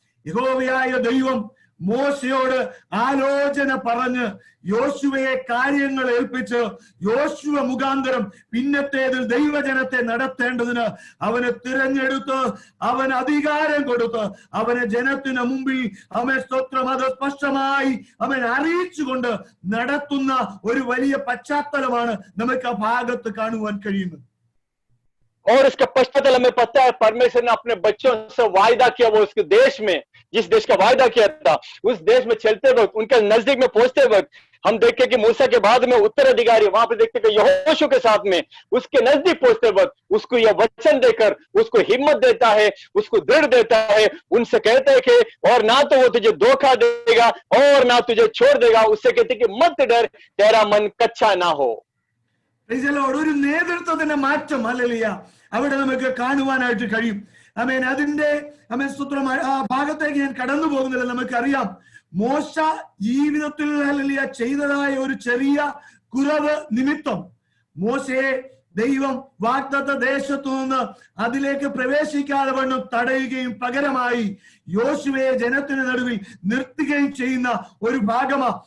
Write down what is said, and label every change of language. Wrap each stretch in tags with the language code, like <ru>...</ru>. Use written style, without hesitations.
<ml>യഹോവയായ ദൈവം മോശയോട് ആലോചന പറഞ്ഞ് യോശുവയെ കാര്യങ്ങൾ ഏൽപ്പിച്ച് യോശുവ മുഖാന്തരം പിന്നത്തേതിൽ ദൈവജനത്തെ നടത്തേണ്ടതിന് അവനെ തിരഞ്ഞെടുത്ത് അവന് അധികാരം കൊടുത്ത് അവനെ ജനത്തിന് മുമ്പിൽ സ്തോത്രം അത് സ്പഷ്ടമായി അവൻ അറിയിച്ചുകൊണ്ട് നടത്തുന്ന ഒരു വലിയ പശ്ചാത്തലമാണ് നമുക്ക് ആ ഭാഗത്ത് കാണുവാൻ കഴിയുന്നത്.</ml> <hi>और इसका पश्चातल हमें पता है, परमेश्वर ने अपने बच्चों से वायदा किया, वो उसके देश में, जिस देश का वायदा किया था, उस देश में चलते वक्त, उनके नजदीक में पहुंचते वक्त हम देखते कि मूसा के बाद में उत्तराधिकारी, वहां पर देखते कि यहोशू के साथ में उसके नजदीक पहुंचते वक्त उसको यह वचन देकर उसको हिम्मत देता है, उसको दृढ़ देता है, उनसे कहते हैं कि और ना तो वो तुझे धोखा देगा और ना तुझे छोड़ देगा, उससे कहते कि मत डर, तेरा मन कच्चा ना हो.</hi> <ml>ഒരു നേതൃത്വത്തിന്റെ മാറ്റം ഹല്ലേലൂയ അവിടെ നമുക്ക് കാണുവാനായിട്ട് കഴിയും. ആമേൻ. അതിന്റെ സ്തോത്രം ആ ഭാഗത്തേക്ക് ഞാൻ കടന്നു പോകുന്നില്ല. നമുക്കറിയാം മോശ ജീവിതത്തിൽ ഹല്ലേലൂയ ചെയ്തതായ ഒരു ചെറിയ കുറവ് നിമിത്തം മോശയെ ദൈവം വാഗ്ദത്ത ദേശത്തു നിന്ന് അതിലേക്ക് പ്രവേശിക്കാതെ വണ്ണം തടയുകയും പകരമായി യോശുവയെ ജനത്തിന് നടുവിൽ നിർത്തുകയും ചെയ്യുന്ന ഒരു ഭാഗമാ.</ml>